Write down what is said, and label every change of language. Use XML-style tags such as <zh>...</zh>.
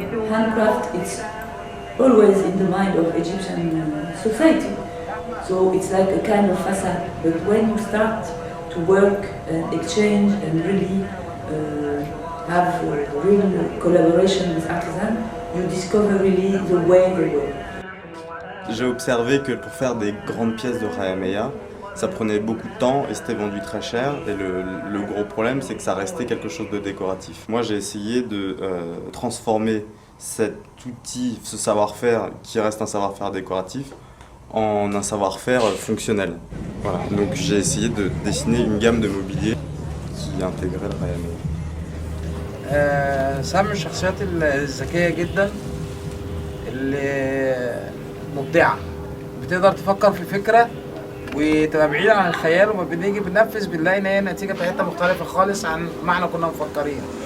<en>Handcraft is always in the mind of Egyptian society, so it's like a kind of facade, but when you start to work and exchange and really have real collaboration with artisans, you discover really the way they work.</en> <fr>J'ai observé que pour faire des grandes pièces de Khayameya, ça prenait beaucoup de temps et c'était vendu très cher. Et le gros problème, c'est que ça restait quelque chose de décoratif. Moi, j'ai essayé de transformer cet outil, ce savoir-faire qui reste un savoir-faire décoratif, en un savoir-faire fonctionnel. Voilà. Donc j'ai essayé de dessiner une gamme de mobilier qui intégrait le Khayameya.</fr> <ar>سام من الشخصيات الذكية جدا اللي مبدعة بتقدر تفكر في فكرة وتبقى بعيدة عن الخيال وما بنيجي بننفذ بنلاقي ان هي النتيجة بتاعتها مختلفة خالص عن ما احنا كنا مفكرين.</ar>